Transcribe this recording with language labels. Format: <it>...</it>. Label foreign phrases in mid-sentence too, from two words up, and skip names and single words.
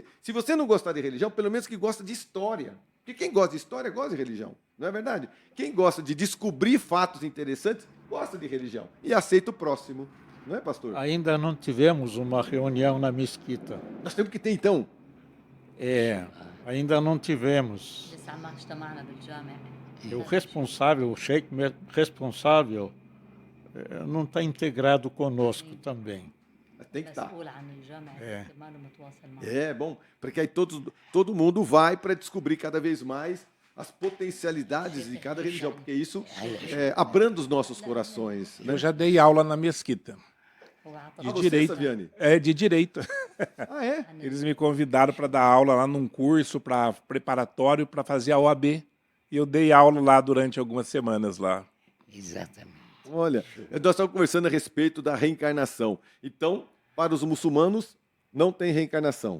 <pt>Se você não gostar de religião, pelo menos que gosta de história. Porque quem gosta de história gosta de religião, não é verdade? Quem gosta de descobrir fatos interessantes gosta de religião e aceita o próximo, não é, pastor? Ainda não tivemos uma reunião na mesquita. Nós temos que ter, então. Ainda não tivemos.</pt> <ar>لسه ما اجتمعنا بالجامع.</ar> <pt>O responsável, o sheik responsável, não está integrado conosco também. Tem que estar.</pt> <ar>مسؤول عن الجامع ما له متواصل معه.</ar> <pt>É bom, porque aí todo mundo vai para descobrir cada vez mais as potencialidades de cada religião, porque isso abranda os nossos corações. Né? Eu já dei aula na mesquita.</pt> <ar>هو عطى</ar> <pt>De você, direito. Saviani? É, de direito. Ah, é? Eles me convidaram para dar aula lá num curso preparatório para fazer a OAB. E eu dei aula lá durante algumas semanas lá. Exatamente. Olha, nós estamos conversando a respeito da reencarnação. Então, para os muçulmanos, não tem reencarnação.</pt>